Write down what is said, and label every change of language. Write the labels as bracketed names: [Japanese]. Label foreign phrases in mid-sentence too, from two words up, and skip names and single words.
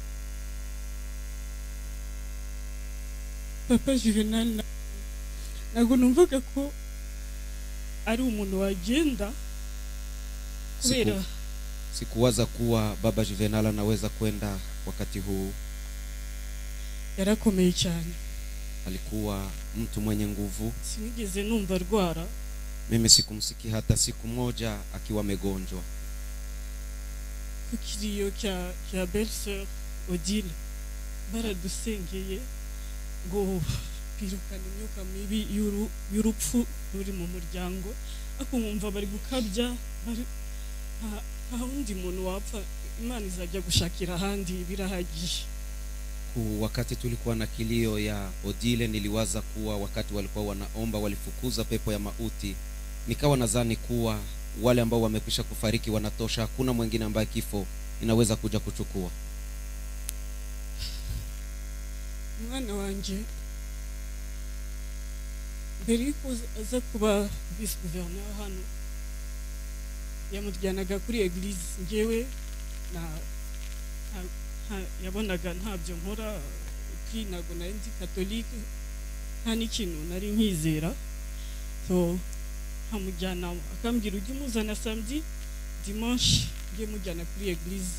[Kinyarwanda] Papa Juvenal ntabwo numvaga ko ari umuntu wagenda kubera. [Swahili] Sikuwaza kuwa Baba Juvenal anaweza kwenda wakati huu. [Kinyarwanda] Yarakomeye cyane, [Swahili] alikuwa mtu mwenye nguvu. [Kinyarwanda] Sinigeze numva rwara. [Swahili] Mimi sikumsiki hata siku moja akiwa amegonjwa. [Kinyarwanda] Kukiriyo kya belle-sœur Odile baradusengeye ngo kwirukana imyuka mibi y'urupfu ruri mu muryango. Akumva bari gukabya, nta wundi muntu wapfa, Imana izajya gushakira ahandi, birahagije. [Swahili] Wakati tulikuwa na kilio ya Odile niliwaza kuwa wakati walikuwa wanaomba walifukuza pepo ya mauti. Nikawa nadhani kuwa wale ambao wamekwisha kufariki wanatosha, hakuna mwingine ambaye kifo inaweza kuja kuchukua? [Kinyarwanda] umwana wanje mbere yuko aza kuba [French] vice gouverneur [Kinyarwanda] hano yamujyanaga kuri eglise, njyewe yabonaga ntabyo nkora, kuri ntabwo nari ndi katolike, nta n'ikintu nari nkizera, so nkamujyana akambwira ujye umuzana [French] samedi dimanche [Kinyarwanda] ujye mujyana kuri eglise.